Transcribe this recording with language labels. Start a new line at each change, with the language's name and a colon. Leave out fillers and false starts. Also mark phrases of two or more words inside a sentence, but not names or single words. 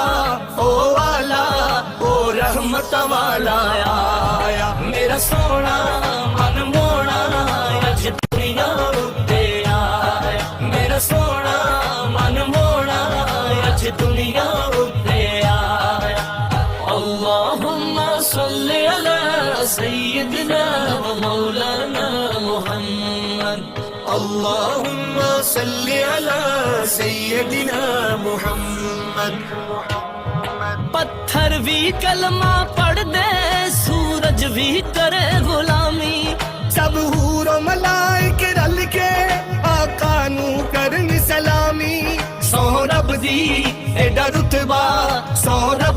Punjabi: ਓ ਵਾਲਾ ਓ ਰਹਿਮਤ ਵਾਲਾ ਆਇਆ ਮੇਰਾ ਸੋਹਣਾ ਮਨ ਮੋਹਣਾ ਅੱਜ ਦੁਨੀਆ ਉੱਤੇ ਆਇਆ ਮੇਰਾ ਸੋਹਣਾ ਮਨ ਮੋਹਣਾ ਅੱਜ ਦੁਨੀਆ ਉੱਤੇ ਆਇਆ
Arabic: اللهم صل على سيدنا ومولانا محمد اللهم صل على سيدنا محمد
Punjabi: ਪੱਥਰ ਭੀ ਕਲਮਾ ਪੜ੍ਹ ਦੇ ਸੂਰਜ ਭੀ ਕਰੇ ਗ਼ੁਲਾਮੀ ਸਬ ਹੂਰੋ ਮਲਾਇਕ ਰਲ ਕੇ ਆਕਾ ਨੂੰ ਕਰਨ ਸਲਾਮੀ ਸੌ ਰੱਬ ਦੀ ਏਡਾ ਰੁਤਬਾ ਸੌ ਰੱਬ दी एडा रुतबा सौ रब